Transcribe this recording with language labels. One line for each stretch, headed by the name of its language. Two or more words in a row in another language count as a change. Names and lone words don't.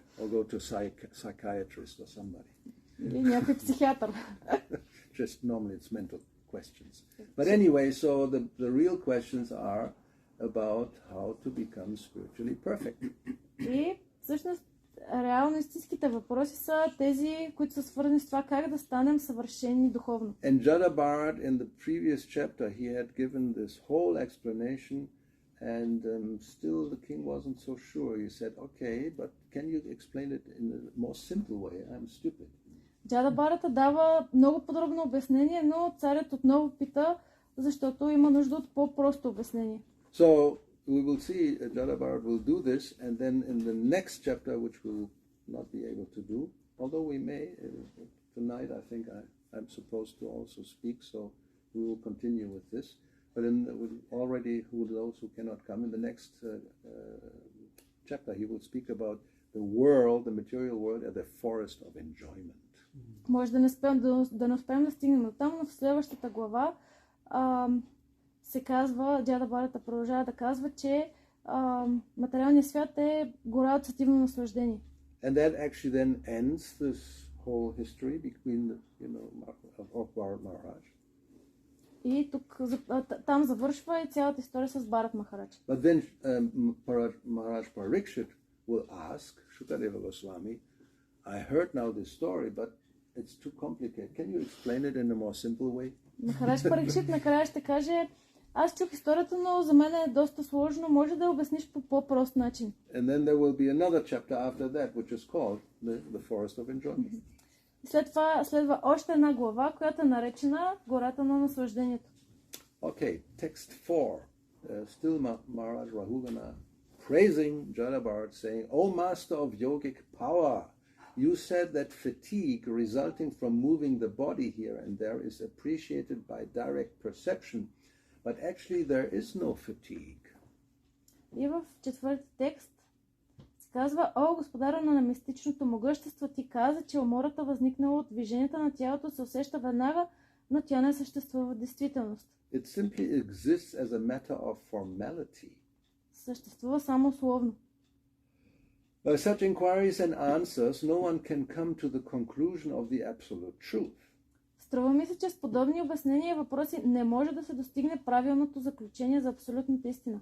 English: Or go to psychiatrist or somebody.
Bulgarian: Или някой психиатър.
English: Just normally it's mental questions. But anyway, so the real questions are about how to become spiritually perfect.
Bulgarian: И всъщност реално истинските въпроси са тези, които са свързани с това как да станем съвършени духовно.
English: And Jada Bharat in the previous chapter he had given this whole explanation and still the king wasn't so sure. He said, okay, but can you explain it in a more simple way? I'm stupid.
Bulgarian: Джада Барата дава много подробно обяснение, но царят отново пита, защото има нужда от по-просто обяснение.
English: So we will see Jada Bharat will do this, and then in the next chapter, which we will not be able to do, although we may, tonight I think I'm supposed to also speak, so we will continue with this. But already, those who cannot come, in the next chapter, he will speak about the world, the material world, as a forest of enjoyment.
Bulgarian: Може да не успеем да стигнем до там, но в следващата глава се казва, Джада Барата продължава да казва, че материалният свят е гора от сетивно наслаждение.
English: And that actually then ends this whole history between of Bharat Maharaj.
Bulgarian: И тук там завършва и цялата история с Бхарат Махарадж.
English: But then Maharaj Parikshit will ask Shukadeva Goswami, I heard now this story, but it's too complicated. Can you explain it in a more simple way?
Bulgarian: Махарадж Парикшит накрая ще каже, аз чух историята, но за мен е доста сложно. Може да я обясниш по по-прост начин.
English: And then there will be another chapter after that, which is called the Forest of Enjoyment.
Bulgarian: След това следва още една глава, която е наречена Гората на наслаждението.
English: Okay, text 4. Still Maharaj Rahugana praising Jada Bharat, saying, O master of yogic power, you said that fatigue resulting from moving the body here and there is appreciated by direct perception, but actually there is no fatigue.
Bulgarian: И в четвърти текст се казва, о, господаря на мистичното могъщество, ти каза, че умората възникнала от движенията на тялото се усеща веднага, но тя не съществува в действителност.
English: It simply exists as a matter of formality.
Bulgarian: Съществува само условно.
English: By such inquiries and answers, no one can come to the conclusion of the absolute truth.
Bulgarian: Струва ми се, че с подобни обяснения и въпроси не може да се достигне правилното заключение за абсолютната истина.